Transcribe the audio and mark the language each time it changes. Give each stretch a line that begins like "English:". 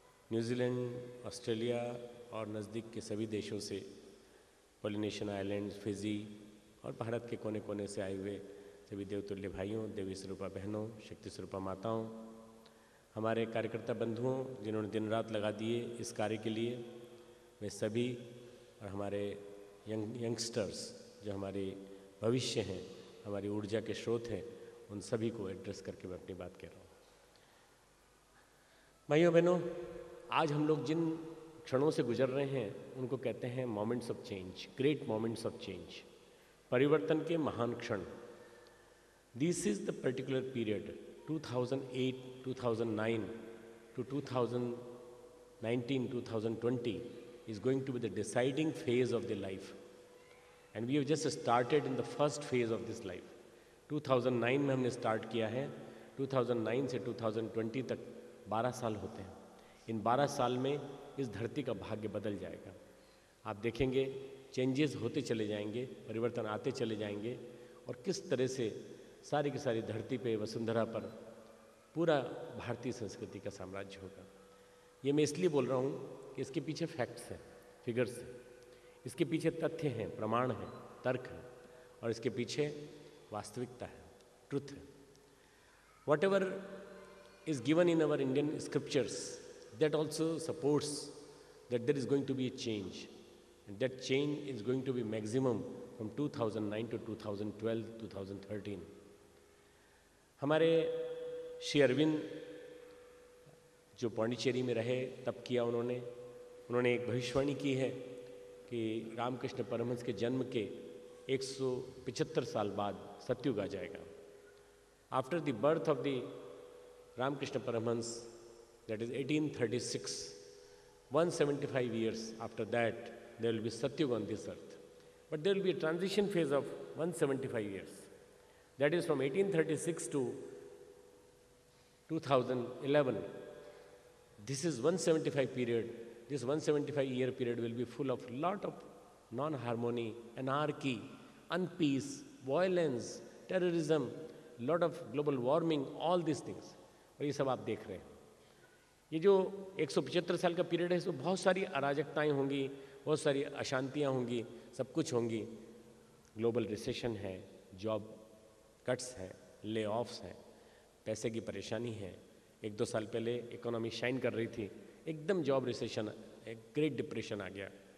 Hindi: New Zealand, Australia और नज़दीक के सभी देशों से, पॉलिनेशियन आइलैंड्स, फिजी और भारत के कोने कोने से आए हुए सभी देवतुल्य भाइयों, देवी स्वरूपा बहनों, शक्ति स्वरूपा माताओं, हमारे कार्यकर्ता बंधुओं जिन्होंने दिन रात लगा दिए इस कार्य के लिए, वे सभी, और हमारे यंगस्टर्स जो हमारे भविष्य हैं, हमारी ऊर्जा के स्रोत हैं, उन सभी को एड्रेस करके मैं अपनी बात कह रहा हूँ। भाइयों बहनों, आज हम लोग जिन क्षणों से गुजर रहे हैं उनको कहते हैं
English: moments of change, great moments of change,
Hindi: परिवर्तन के महान क्षण।
English: This is the particular period 2008, 2009 to 2019, 2020 is going to be the deciding phase of the life, and we have just started in the first phase of this life.
Hindi: 2009 में हमने start किया है, 2009 से 2020 तक 12 साल होते हैं। इन 12 साल में इस धरती का भाग्य बदल जाएगा। आप देखेंगे चेंजेस होते चले जाएंगे, परिवर्तन आते चले जाएंगे, और किस तरह से सारी की सारी धरती पे, वसुंधरा पर पूरा भारतीय संस्कृति का साम्राज्य होगा। ये मैं इसलिए बोल रहा हूँ कि इसके पीछे फैक्ट्स हैं, फिगर्स हैं, इसके पीछे तथ्य हैं, प्रमाण हैं, तर्क हैं, और इसके पीछे वास्तविकता है, ट्रुथ है।
English: Whatever is given in our Indian scriptures, that also supports that there is going to be a change, and that change is going to be maximum from 2009 to 2012, 2013.
Hindi: हमारे श्री अरविंद जो पौंडीचेरी में रहे तब किया उन्होंने एक भविष्यवाणी की है कि रामकृष्ण परमहंस के जन्म के 175 साल बाद सतयुग आ जाएगा।
English: After the birth of the Ramakrishna Paramahansa, that is 1836, 175 years after that, there will be Satyuga on this earth. But there will be a transition phase of 175 years. That is from 1836 to 2011. This is 175 period. This 175 year period will be full of lot of non-harmony, anarchy, unpeace, violence, terrorism, lot of global warming, all these things.
Hindi: और ये सब आप देख रहे हैं। ये जो 175 साल का पीरियड है, इसमें बहुत सारी अराजकताएं होंगी, बहुत सारी अशांतियां होंगी, सब कुछ होंगी। ग्लोबल रिसेशन है, जॉब कट्स हैं, ले ऑफ्स हैं, पैसे की परेशानी है। 1-2 साल पहले इकोनॉमी शाइन कर रही थी, एकदम जॉब रिसेशन, एक ग्रेट डिप्रेशन आ गया।